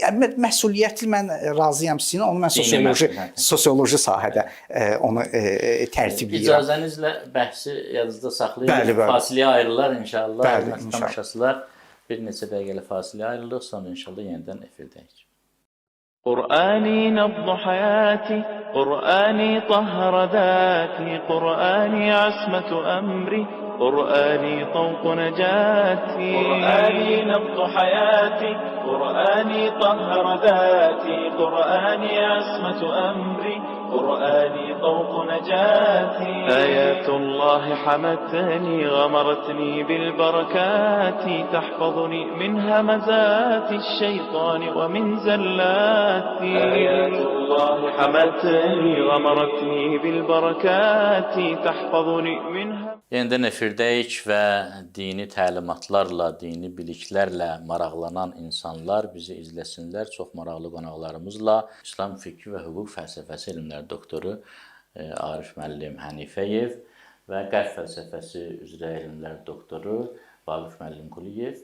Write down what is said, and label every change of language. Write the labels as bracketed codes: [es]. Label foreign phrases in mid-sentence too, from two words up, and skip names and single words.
[az] Məsuliyyətli mən razıyam sizinlə, onu mən sosioloji sahədə onu tərtibləyirəm. İcazənizlə bəhsi yadınızda saxlayın. Fasiləyə ayrılar inşallah. Tamaşaçılar bir neçə dəqiqəlik fasiləyə ayrılır, sonra inşallah yenidən efirdəyik. [ar] قرآني نبض حياتي قرآني طهر ذاتي قرآني عصمة أمري قرآني طوق نجاتي قرآني نبض حياتي قرآني طهر ذاتي قرآني عصمة أمري قرآني طوق نجاتي آيات الله حمتني غمرتني بالبركات تحفظني من همزات الشيطان ومن زلاتي آيات الله حمتني غمرتني بالبركات تحفظني من [az] Yenidən efirdəyik və dini təlimatlarla, dini biliklərlə maraqlanan insanlar bizi izləsinlər. Çox maraqlı qonaqlarımızla İslam fikri və hüquq fəlsəfəsi elmləri doktoru Arif müəllim Hənifəyev və qərb fəlsəfəsi üzrə elmlər doktoru Vaqif müəllim Quliyev.